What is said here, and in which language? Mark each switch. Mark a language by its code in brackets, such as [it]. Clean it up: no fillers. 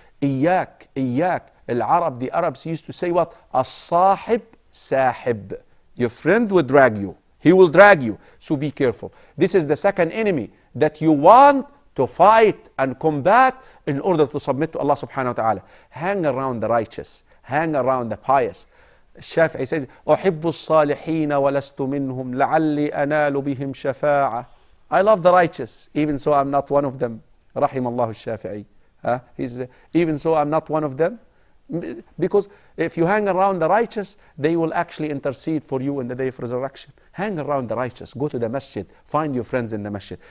[en] إياك, the Arabs used to say what? [ar] الصاحب ساحب. [en] Your friend will drag you. He will drag you. So be careful. This is the second enemy that you want to fight and combat in order to submit to Allah subhanahu wa ta'ala. Hang around the righteous. Hang around the pious. [ar] الشافعي [en] says, [ar] أحب الصالحين ولست منهم لعلي أنال بهم شفاعة. [en] I love the righteous, even so I'm not one of them. [ar] رحم الله الشافعي. [en] Even so I'm not one of them. Because if you hang around the righteous, they will actually intercede for you in the day of resurrection. Hang around the righteous. Go to the masjid. Find your friends in the masjid.